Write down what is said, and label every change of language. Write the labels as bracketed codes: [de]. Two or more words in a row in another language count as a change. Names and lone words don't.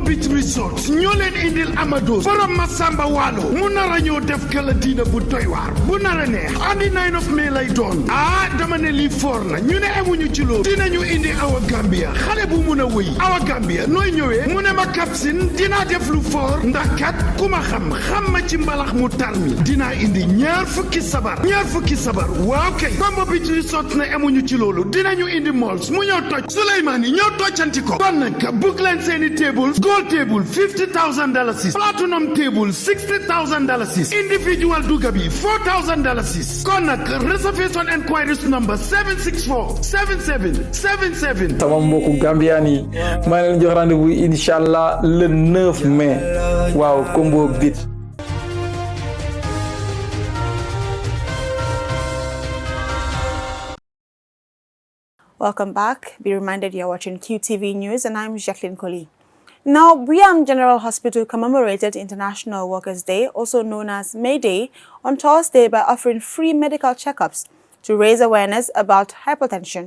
[wo] Beach Resort ñoo leen indil Amados borom ma Samba Waalo mu nar a ñoo def kala diina bu doy waar bu nar a neex andi [en] 9 of May [wo] lay doon dama ne lii foor na ñu ne amuñu ci loolu dinañu indi Awa Gambia xale bu mun a wëy Awa Gambia nooy ñëwee mu ne ma kapsin dinaa def lu foor ndax kat ku ma xam ma ci mbalax mu tar mi dinaa indi ñaar fukki sabar waaw kay Kombo Beach Resort ne amuñu ci loolu dinañu indi malls mu ñëw toj Souleymane yi ñëw tojcanti ko kon nag book leen seeni tables [en] gold table $50,000 platinum table $60,000 individual [wo] duga bi $4,000 kon nag [en] reservation enquiries number 764-7777 [wo] sama mbokku Gambien yi maa leen jox rendez-vous inshallah [fr] le 9 mai [wo] waaw Kombo Beach. [en] Welcome back. Be reminded you're watching QTV News and I'm Jacqueline Collie. Now, Briam General Hospital commemorated International Workers' Day, also known as May Day, on Thursday by offering free medical checkups to raise awareness about hypertension.